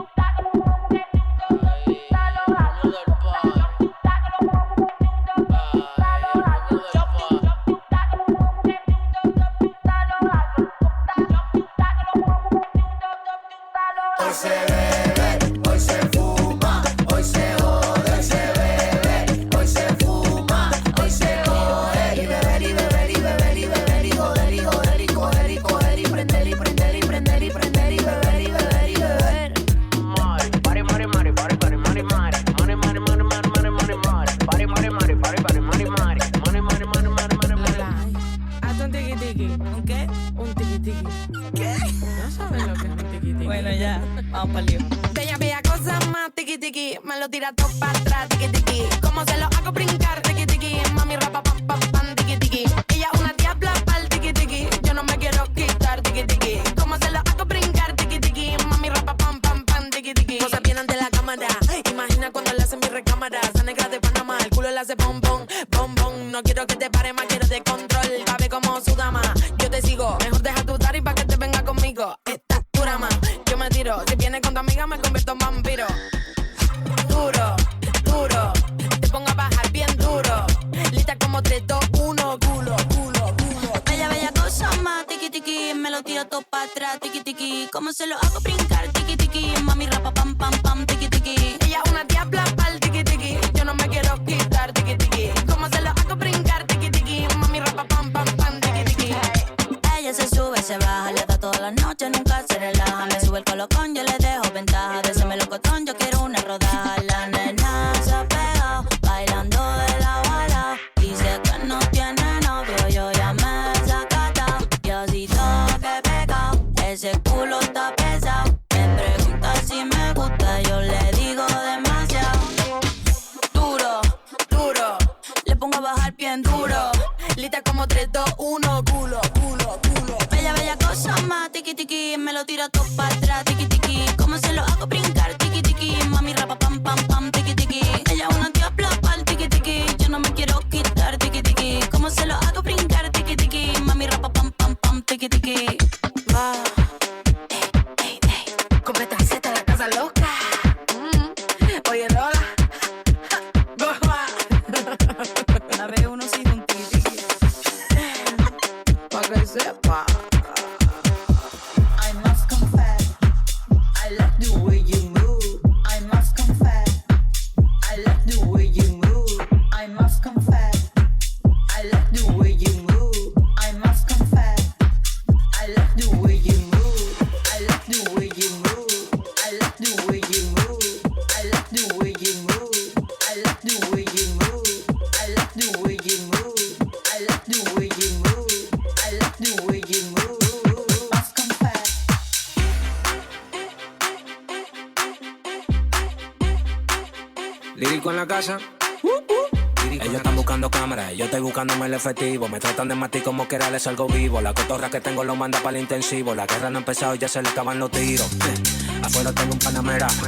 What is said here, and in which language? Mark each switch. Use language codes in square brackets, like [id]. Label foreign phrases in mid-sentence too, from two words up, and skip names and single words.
[es] Hoy se bebe, hoy se fuma, hoy se jode, hoy se bebe, hoy se fuma, hoy se jode. Y beber, y beber, y beber, y beber, y joder, y joder, y coger, y coger, y prender, y prender, y prender, y prender, y beber, y beber, y beber. Mari, pari, mari, mari, pari, pari, mari, mari, mari, mari, mari, mari, mari, mari, mari, pari, mari, mari, pari, pari, mari, mari, mari, mari, mari, mari, mari. Hazte un tiki tiki. ¿Un qué? Un tiki tiki. ¿Qué? No sabes lo que es un tiki tiki. Bueno, ya, vamos pa'l lío. Bella, bella cosa más tiki tiki. Me lo tira todo para atrás, tiki tiki. ¿Cómo se lo hago brincar, tiki tiki? Mami rapa, pam, pam, pam, tiki tiki. Ella una diabla pa'l tiki tiki. Yo no me quiero quitar, tiki tiki. ¿Cómo se lo hago brincar, tiki tiki? Mami rapa, pam, pam, pam, tiki tiki. Cosa bien ante la cámara. Imagina cuando le hacen mi recámara. Esa negra de Panamá, el culo le hace bom, bom, bom, bom. No quiero que te pare más, quiero de control. Cabe como su dama. Yo te sigo, mejor deja tu tari pa' que te venga conmigo. Esta dura más, yo me tiro. Si vienes con tu amiga me convierto en vampiro. Duro, duro, te pongo a bajar bien duro. Lista como 3, 2, 1, culo, culo, culo. Bella, bella cosa más, tiki tiki. Me lo tiro todo para atrás, tiki tiki. ¿Cómo se lo hago brincar, tiki tiki? Mami rapa, pam, pam, pam, tiki tiki. Ella una diabla pa'l tiki tiki. Yo no me quiero quitar, tiki tiki. ¿Cómo se lo hago brincar, tiki tiki? Mami rapa, pam, pam, pam, tiki tiki. Ella se sube, se baja, le da toda la noche, nunca se relaja. Me sube el colocón, yo le dejo ventaja. De ese melocotón, yo quiero una rodaja. La nena se ha pegado, bailando de la bala. Dice que no tiene novio, yo ya me he sacatao. Yo sí toque pecado, ese culo está pesado. Me pregunta si me gusta, yo le digo demasiado. Duro, duro, le pongo a bajar bien duro. Lista como 3, 2, 1, culo, culo, culo. Bella, bella cosa más, tiki tiki. Me lo tiro todo para atrás, tiki tiki. ¿Cómo se lo hago brincar, tiki tiki? Mami rapa, pam, pam, pam, tiki tiki. Ella una diabla pa'l tiki tiki. Yo no me quiero quitar, tiki tiki. ¿Cómo se lo hago brincar, tiki tiki? Mami rapa, pam, pam, pam, tiki tiki. Va. Ey, ey, ey. Completa receta de la casa loca. Oye, Lola. Bomba. Una vez uno sin un tiki tiki. Pa' que sepa. [en] I must confess, I like the way you move. I must confess, I like the way you move. I must confess, I like the way you move. I must confess, I like the way you move. I like the way you move. I like the way you move. I like the way you move. I like the way you move. I like the way you move. I like the way you move. I like the way you move. Must confess. [es] Lírico en la casa. Ellos están buscando cámaras, yo estoy buscándome el efectivo. Me tratan de matar como que era les salgo vivo. La cotorra que tengo lo manda para el intensivo. La guerra no ha empezado y ya se le acaban los tiros. Afuera tengo un panamera.